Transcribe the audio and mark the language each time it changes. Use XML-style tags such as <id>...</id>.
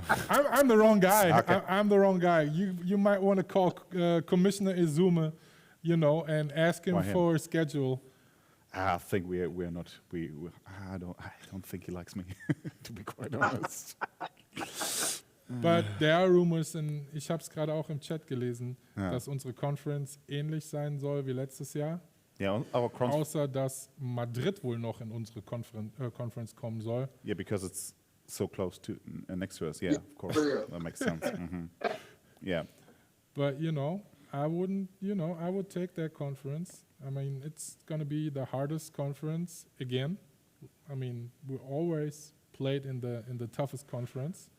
<en>I'm the wrong guy. Okay. I'm the wrong guy. You might want to call Commissioner Izuma, you know, and ask him for a schedule. I think we're not. I don't think he likes me, to be quite honest. But there are rumors,</en> <de>und ich habe es gerade auch im Chat gelesen, dass unsere Conference ähnlich sein soll wie letztes Jahr.</de> <en>Yeah, our</en> <de>Außer, dass Madrid wohl noch in unsere Conference kommen soll.</de> <en>Yeah, because it's so close to next to us. Yeah, of course, that makes sense. Yeah. But I would take that conference. I mean, it's gonna be the hardest conference again. I mean, we always played in the toughest conference.</en>